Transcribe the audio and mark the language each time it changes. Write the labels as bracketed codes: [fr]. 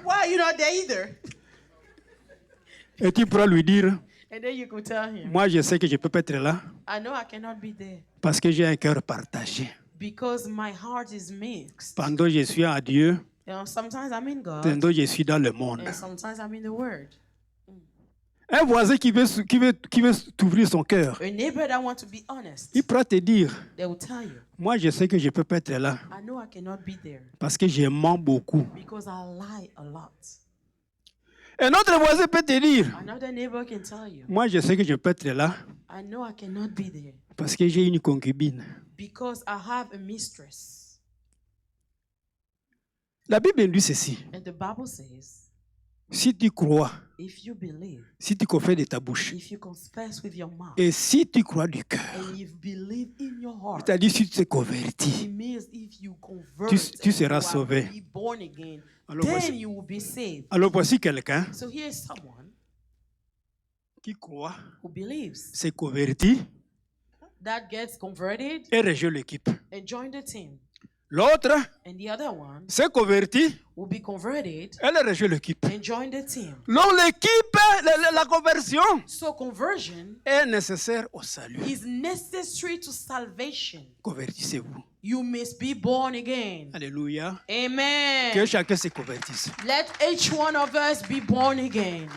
[en] why are you not there either? [fr] Et tu pourras lui dire, [en] And then you could tell him, [fr] moi, je sais que je ne peux pas être là [en] I know I cannot be there [fr] parce que j'ai un cœur partagé. [en] because my heart is mixed. [fr] Pendant je suis à Dieu, [en] You know, sometimes I'm in God [fr] pendant je suis dans le monde. [en] and sometimes I'm in the Word. [fr] Un voisin qui veut t'ouvrir son cœur, [en] A neighbor that wants to be honest, [fr] il pourra te dire, [en] they will tell you, [fr] moi, je sais que je ne peux pas être là [en] I know I cannot be there [fr] parce que je mens beaucoup. [en] because I lie a lot. [fr] Un autre voisin peut te dire, [en] Another neighbor can tell you, [fr] moi, je sais que je peux être là [en] I know I cannot be there [fr] parce que j'ai une concubine. [en] because I have a mistress. [fr] La Bible dit ceci. [en] And the Bible says, [fr] Si tu crois, [en] if you believe, [fr] si tu confesses de ta bouche, [en] if you confess with your mouth, [fr] et si tu crois du cœur, [en] and you believe in your heart, [fr] c'est-à-dire si tu te [en] it [fr] convertis, [en] means if you convert, [fr] tu [en] and [fr] seras [en] you are [fr] sauvé. [en] be born again, [fr] Alors [en] then [fr] voici, [en] you will be saved. [fr] alors voici quelqu'un [en] So here's someone [fr] qui croit, [en] who believes [fr] se convertit, [en] that gets converted [fr] et rejoint l'équipe. [en] and join the team. [fr] L'autre [en] And the other one [fr] s'est converti, [en] will be converted [fr] elle rejoint l'équipe. [en] and join the team. [fr] Donc l'équipe, la conversion [en] So conversion [fr] est nécessaire au salut. [en] is necessary to salvation. [fr] Convertissez-vous. [en] You must be born again. [fr] Alléluia. Que Amen. chacun se convertisse. [en] Let each one of us be born again.